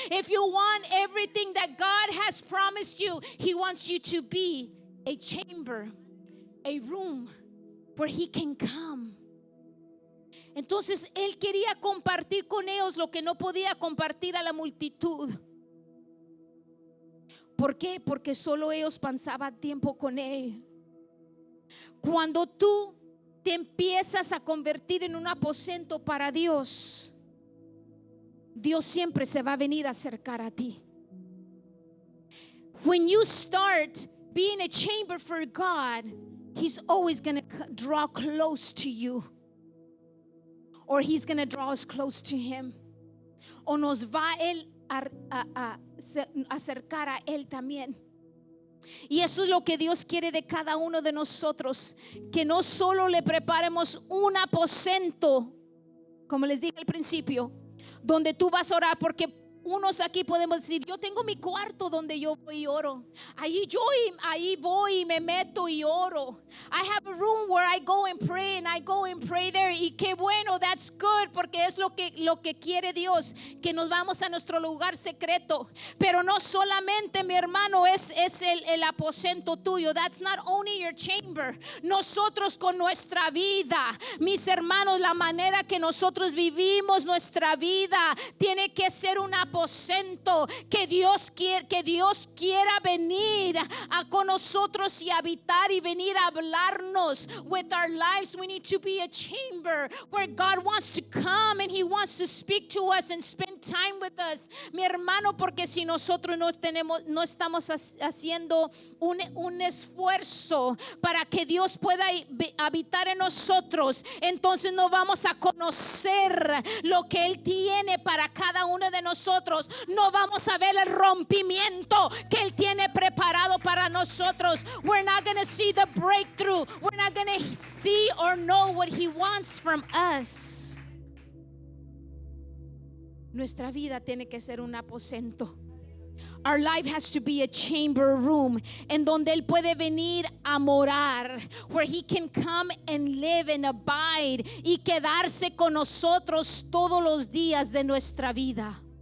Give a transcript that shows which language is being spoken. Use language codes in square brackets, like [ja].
[en] If you want everything that God has promised you, he wants you to be a chamber, a room where he can come. [es] Entonces él quería compartir con ellos lo que no podía compartir a la multitud. ¿Por qué? Porque solo ellos pasaban tiempo con él. Cuando tú te empiezas a convertir en un aposento para Dios, Dios siempre se va a venir a acercar a ti. [en] When you start being a chamber for God, he's always going to draw close to you. Or he's going to draw us close to him. [es] O nos va él a acercar a él también. Y eso es lo que Dios quiere de cada uno de nosotros, que no solo le preparemos un aposento, como les dije al principio, donde tú vas a orar, porque unos aquí podemos decir: yo tengo mi cuarto donde yo voy y oro. Ahí voy y me meto y oro. [en] I have a room where I go and pray, and I go and pray there. [es] Y qué bueno, [en] that's good, [es] porque es lo que quiere Dios, que nos vamos a nuestro lugar secreto. Pero no solamente, mi hermano, es el aposento tuyo. [en] That's not only your chamber. [es] Nosotros con nuestra vida, mis hermanos, la manera que nosotros vivimos nuestra vida tiene que ser una aposento, que Dios quiera venir con nosotros y habitar y venir a hablarnos. [en] With our lives, we need to be a chamber where God wants to come and he wants to speak to us and spend time with us, [es] mi hermano, porque si nosotros no estamos haciendo un esfuerzo para que Dios pueda habitar en nosotros, entonces no vamos a conocer lo que él tiene para cada uno de nosotros. No vamos a ver el rompimiento que él tiene preparado para nosotros. [en] We're not going to see the breakthrough. We're not going to see or know what he wants from us. [es] Nuestra vida tiene que ser un aposento. [en] Our life has to be a chamber room, [es] en donde él puede venir a morar, [en] where he can come and live and abide [es] y quedarse con nosotros todos los días de nuestra vida.